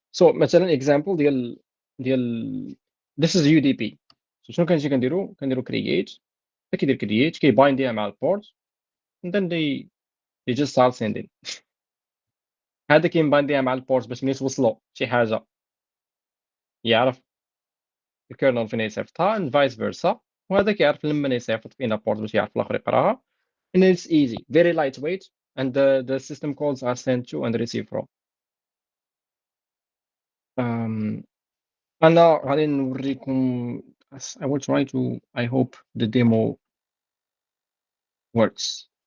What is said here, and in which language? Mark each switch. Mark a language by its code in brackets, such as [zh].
[en] So مثلا example ديال this is UDP. [ar] So شنو كنجي كنديرو create. كيدير create كيباينديها مع البورت [en] and then they just start sending. [ar] هذا كيباينديها مع البورت باش ملي توصلو شي حاجه يعرف الكيرنل فين يصيفطها [en] and vice versa، [ar] وهذا كيعرف لما يصيفط فينا بورت باش يعرف الاخر يقراها. [en] And it's easy, very lightweight, and the system calls are sent to and receive from. [ar] أنا غادي نوريكم. [en] I will try to. I hope the demo works.